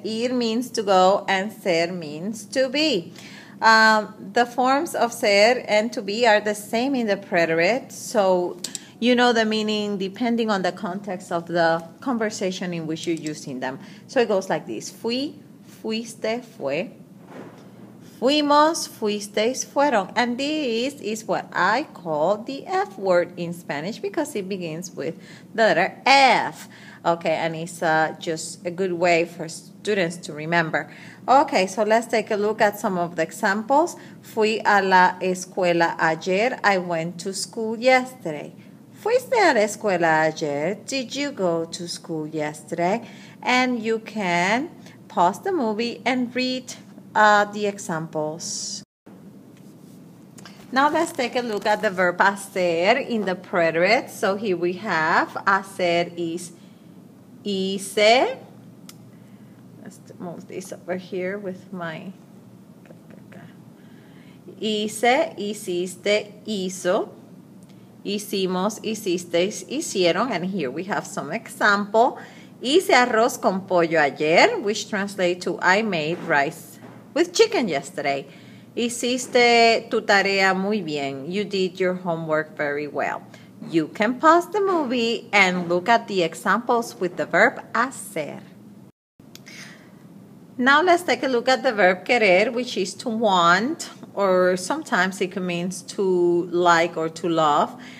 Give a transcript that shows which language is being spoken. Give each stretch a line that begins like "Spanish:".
English: Ir means to go and ser means to be. The forms of ser and to be are the same in the preterite, so you know the meaning depending on the context of the conversation in which you're using them. So it goes like this. Fui, fuiste, fue.
Spanish: Fuimos, fuisteis, fueron.
English: And this is what I call the F word in Spanish because it begins with the letter F. Okay, and it's just a good way for students to remember. Okay, so let's take a look at some of the examples.
Spanish: Fui a la escuela ayer.
English: I went to school yesterday.
Spanish: Fuiste a la escuela ayer.
English: Did you go to school yesterday? And you can pause the movie and read the examples. Now let's take a look at the verb hacer in the preterite. So here we have hacer is hice. Let's move this over here with my
Spanish: hice, hiciste, hizo, hicimos, hicisteis, hicieron.
English: And here we have some example.
Spanish: Hice arroz con pollo ayer,
English: which translates to I made rice with chicken yesterday.
Spanish: Hiciste tu tarea muy bien.
English: You did your homework very well. You can pause the movie and look at the examples with the verb hacer. Now let's take a look at the verb querer, which is to want, or sometimes it means to like or to love.